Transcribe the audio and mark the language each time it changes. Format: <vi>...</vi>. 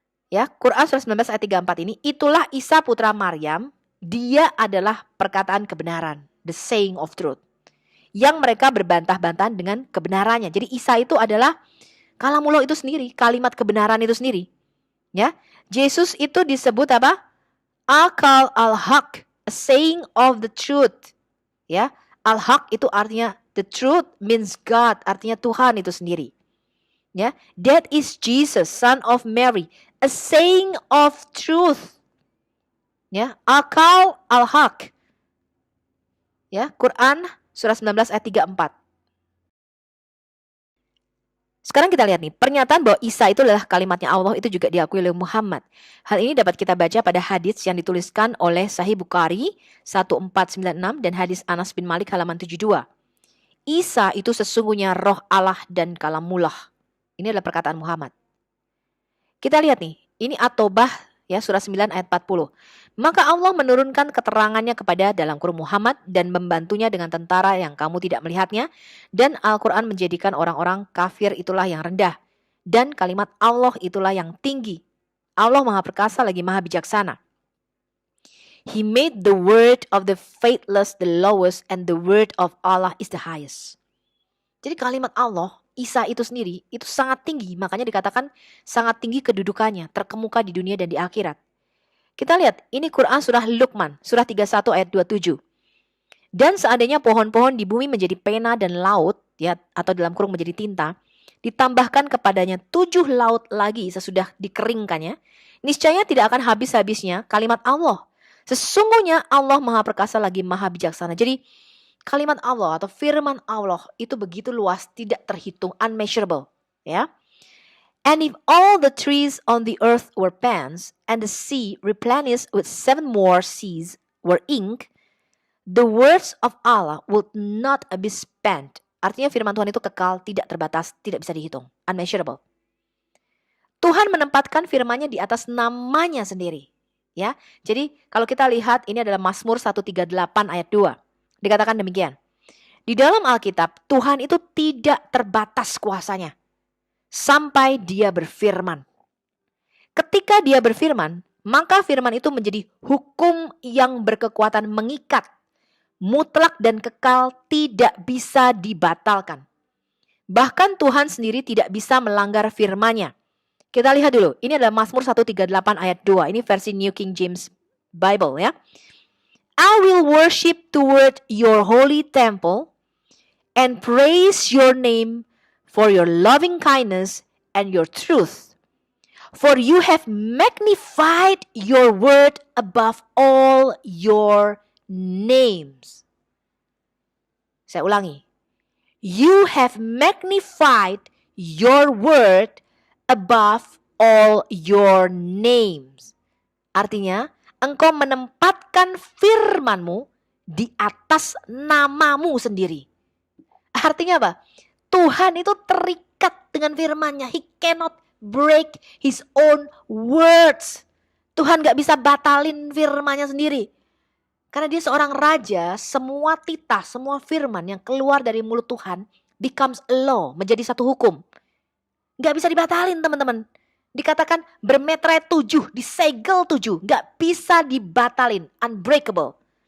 <id>Ya, Quran surah 19 ayat 34 ini, itulah Isa putra Maryam, dia adalah perkataan kebenaran,</id> <en>the saying of truth.</en> <id>Yang mereka berbantah-bantahan dengan kebenarannya. Jadi Isa itu adalah kalamullah itu sendiri, kalimat kebenaran itu sendiri. Ya, Yesus itu disebut apa?</id> <en>Akal al-haq, a saying of the truth.</en> <id>Ya, al-haq itu artinya</id> <en>the truth means God,</en> <id>artinya Tuhan itu sendiri.</id> <en>Ya, that is Jesus, son of Mary, a saying of truth.</en> <id>Ya, akal al-haq. Ya, Quran surah 19 ayat 34. Sekarang kita lihat nih, pernyataan bahwa Isa itu adalah kalimatnya Allah itu juga diakui oleh Muhammad. Hal ini dapat kita baca pada hadits yang dituliskan oleh Sahih Bukhari 1496 dan hadis Anas bin Malik halaman 72. Isa itu sesungguhnya roh Allah dan kalamullah. Ini adalah perkataan Muhammad. Kita lihat nih, ini At-Taubah ya surah 9 ayat 40. Maka Allah menurunkan keterangannya kepada dalam kurung Muhammad dan membantunya dengan tentara yang kamu tidak melihatnya, dan Al-Quran menjadikan orang-orang kafir itulah yang rendah dan kalimat Allah itulah yang tinggi. Allah Maha Perkasa lagi Maha Bijaksana.</id> <en>He made the word of the faithless the lowest and the word of Allah is the highest.</en> <id>Jadi kalimat Allah, Isa itu sendiri, itu sangat tinggi. Makanya dikatakan sangat tinggi kedudukannya, terkemuka di dunia dan di akhirat. Kita lihat, ini Quran surah Luqman, surah 31 ayat 27. Dan seandainya pohon-pohon di bumi menjadi pena dan laut, ya, atau dalam kurung menjadi tinta, ditambahkan kepadanya 7 laut lagi sesudah dikeringkannya, niscaya tidak akan habis-habisnya kalimat Allah. Sesungguhnya Allah Maha Perkasa lagi Maha Bijaksana. Jadi kalimat Allah atau firman Allah itu begitu luas, tidak terhitung, unmeasurable, ya.</id> <en>And if all the trees on the earth were pans, and the sea replenished with 7 more seas were ink, the words of Allah would not be spent.</en> <id>Artinya firman Tuhan itu kekal, tidak terbatas, tidak bisa dihitung, unmeasurable. Tuhan menempatkan firman-Nya di atas namanya sendiri. Ya, jadi kalau kita lihat ini adalah Mazmur 138 ayat 2. Dikatakan demikian. Di dalam Alkitab, Tuhan itu tidak terbatas kuasanya. Sampai dia berfirman. Ketika dia berfirman, maka firman itu menjadi hukum yang berkekuatan mengikat, mutlak dan kekal, tidak bisa dibatalkan. Bahkan Tuhan sendiri tidak bisa melanggar firman-Nya. Kita lihat dulu, ini adalah Mazmur 138 ayat 2, ini versi New King James Bible ya.</id> <en>I will worship toward your holy temple and praise your name for your loving kindness and your truth. For you have magnified your word above all your names.</en> <id>Saya ulangi.</id> <en>You have magnified your word above all your names.</en> <id>Artinya, engkau menempatkan firman-Mu di atas namamu sendiri. Artinya apa? Tuhan itu terikat dengan firman-Nya.</id> <en>He cannot break his own words.</en> <id>Tuhan gak bisa batalin firman-Nya sendiri. Karena dia seorang raja, semua titah, semua firman yang keluar dari mulut Tuhan</id> <en>becomes a law,</en> <id>menjadi satu hukum. Gak bisa dibatalin teman-teman. Dikatakan bermeterai 7, disegel 7, gak bisa dibatalin, unbreakable.</id>